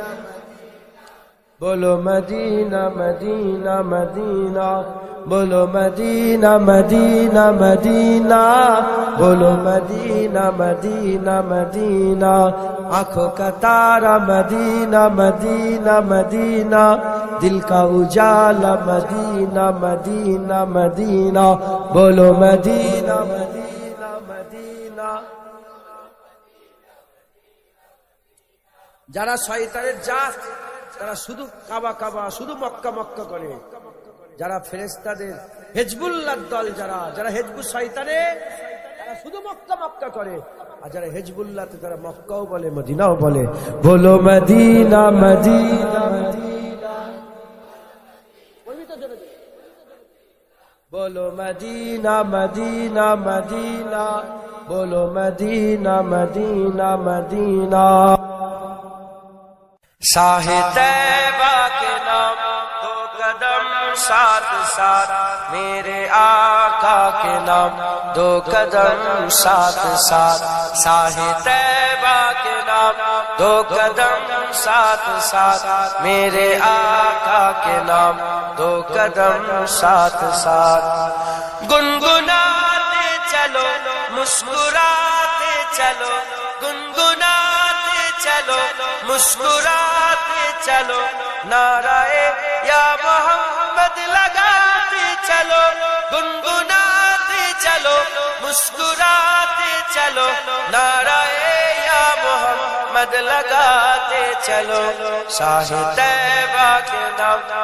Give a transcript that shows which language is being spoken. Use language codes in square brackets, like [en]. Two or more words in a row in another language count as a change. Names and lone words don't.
[ur] بولو مدینہ مدینہ مدینہ بولو مدینہ مدینہ مدینہ بولو مدینہ مدینہ مدینہ آنکھوں کا تارا مدینہ مدینہ مدینہ دل کا اجالا مدینہ مدینہ مدینہ بولو مدینہ مدینہ مدینہ [bn] যারা শয়তানের জাত তারা শুধু কাবা কাবা শুধু মক্কা মক্কা করে যারা ফেরেশতাদের হিজবুল্লাহ দল যারা যারা হিজবুল শয়তানে তারা শুধু মক্কা মক্কা করে আর যারা হিজবুল্লাহতে তারা মক্কাও বলে মদিনাও বলে বলো মদিনা মদিনা মদিনা বলবি তো জোরে বলো মদিনা মদিনা মদিনা বলো মদিনা মদিনা মদিনা [ur] شاہ طیبہ کے نام دو قدم ساتھ ساتھ میرے آقا کے نام دو قدم ساتھ ساتھ شاہ طیبہ کے نام دو قدم ساتھ ساتھ میرے آقا کے نام دو قدم ساتھ ساتھ گنگناتے چلو مسکراتے چلو گنگناتے چلو مسکراتے چلو نعرۂ یا محمد لگاتے چلو گنگناتے چلو مسکراتے چلو نعرۂ یا محمد لگاتے چلو شاہ طیبہ کے نام